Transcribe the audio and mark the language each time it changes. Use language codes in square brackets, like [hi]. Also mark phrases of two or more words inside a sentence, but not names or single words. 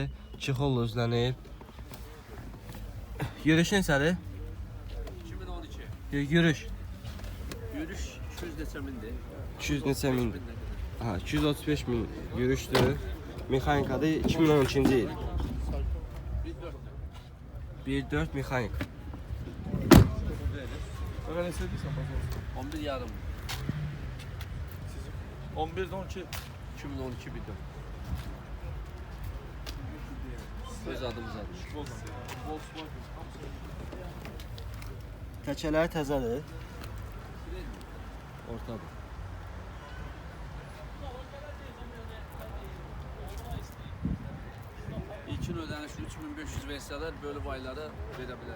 [az] Çexolla üzlənib. Yürüyüş neçədir? 2012. Yürüyüş. Yürüş 200 neçə mindir. 200 neçə mindir? Aha, 235 min yürüyüşdür. Mexanikadır. 2012-ci il. 1.4 mexanik. [tr] Öyle ne sevdiysen fazla olsun. [az] 11 yarım. 11'de 12. 2012 bir dön. Öz adımız almış. Volkswagen. Təkələri təzədir. Ortadır. İlkin ödəniş 3500 versələr bölüb ayları verə bilər.